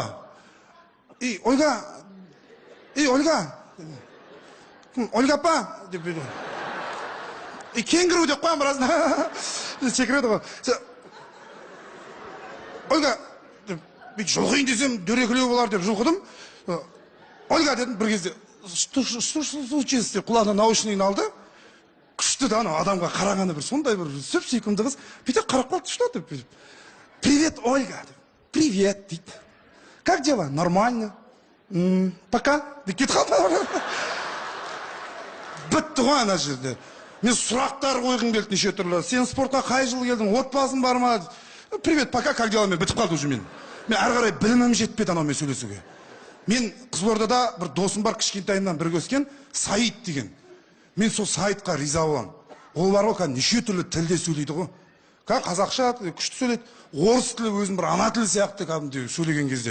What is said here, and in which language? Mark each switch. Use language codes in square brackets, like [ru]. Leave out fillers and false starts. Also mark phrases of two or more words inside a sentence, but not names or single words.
[kk] Ольга, Ольга апа деп беді. Кенгіру деп қойам біразына. Секіреді ғой. Ольга, жұлқиын десем, дөрекілеу болар деп жұлқыдым. Ольга дедім бір кезде, [ru] что случилось [kk] деп құлағына наушнигін алды. Күшті да адамға қарағаны бір сондай бір сөп сүйкімді қыз. Бүйтіп қарап қалды, что деп. [ru] Привет, Ольга. Привет, дейді. Как дела? Нормально. Пока. [kk] Деп кетіп қалды. Бітті ғой ана жерде. Мен сұрақтар қойғым келді неше түрлі. Сен спортқа қай жыл келдің? Отбасың бар ма? [ru] Привет, пока, как дела? [kk] Мен бітіп қалды уже мен. Мен әрі қарай білімім жетпеді анаумен сөйлесуге. Мен Қызылордада бір досым бар, кішкентайымнан бірге өскен, Саид деген. Мен сол Саидқа риза боламын. Ол бар ғой, неше түрлі тілде сөйлейді ғой. Қазақша күшті сөйлейді. Орыс тілі өзін бір ана тілі сияқты кәдімгі сөйлеген кезде.